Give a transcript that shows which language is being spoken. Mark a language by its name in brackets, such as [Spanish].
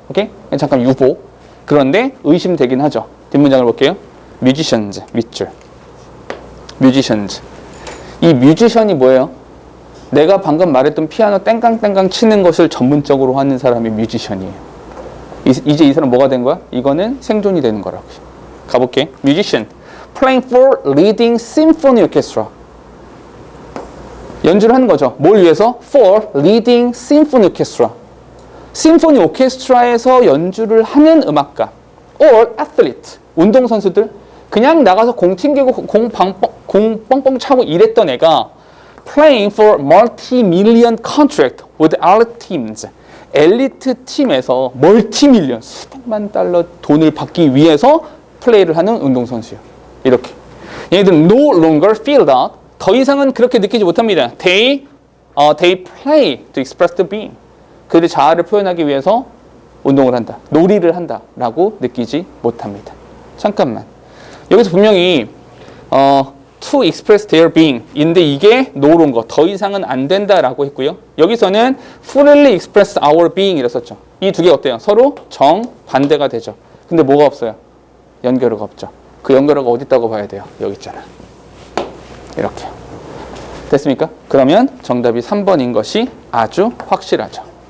[Korean] 오케이? 잠깐 유보. 그런데 의심되긴 하죠. 뒷문장을 볼게요. musicians 밑줄. musicians. 이 뮤지션이 뭐예요? 내가 방금 말했던 피아노 땡깡땡깡 치는 것을 전문적으로 하는 사람이 뮤지션이에요. 이제 이 사람 뭐가 된 거야? 이거는 생존이 되는 거라고. 가볼게. musician. [English] playing for leading symphony orchestra. [Korean] 연주를 하는 거죠. 뭘 위해서? [English] for leading symphony orchestra. [Korean] 심포니 오케스트라에서 연주를 하는 음악가. [English] or athlete. [Korean] 운동선수들. 그냥 나가서 공 튕기고 공 뻥뻥 차고 이랬던 애가 [English] playing for multi-million contract with elite teams. [Korean] 엘리트 팀에서 멀티밀리언 수백만 달러 돈을 받기 위해서 플레이를 하는 운동선수예요. 이렇게. 얘네들은 [English] no longer feel that. [Korean] 더 이상은 그렇게 느끼지 못합니다. [English] They play to express the being. [Korean] 그들의 자아를 표현하기 위해서 운동을 한다. 놀이를 한다라고 느끼지 못합니다. 잠깐만. 여기서 분명히 [English] to express their being [Korean] 인데 이게 [English] no longer [Korean] 더 이상은 안 된다라고 했고요. 여기서는 [English] freely express our being [Korean] 이랬었죠. 이 두 개 어때요? 서로 정반대가 되죠. 근데 뭐가 없어요? 연결어가 없죠. 그 연결어가 어디 있다고 봐야 돼요? 여기 있잖아. 이렇게. 됐습니까? 그러면 정답이 3번인 것이 아주 확실하죠.